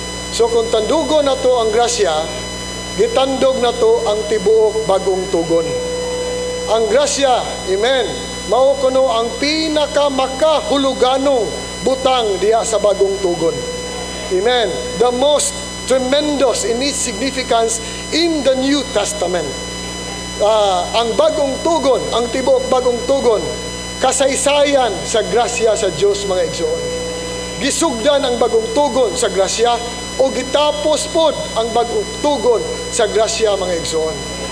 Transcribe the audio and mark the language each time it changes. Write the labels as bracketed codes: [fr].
[ceb] So kung tandugo na to ang grasya, gitandog na to ang tibuok bagong tugon. Ang grasya, amen, mao kuno ang pinakamakahuluganong butang diha sa bagong tugon. Amen. [en] The most tremendous in its significance in the New Testament. [ceb] Ang bagong tugon, ang tibuok bagong tugon, kasaysayan sa grasya sa Dios mga igsoon. Gisugdan ang bagong tugon sa grasya o gitapos pod ang bagong tugon sa grasya mga igsoon.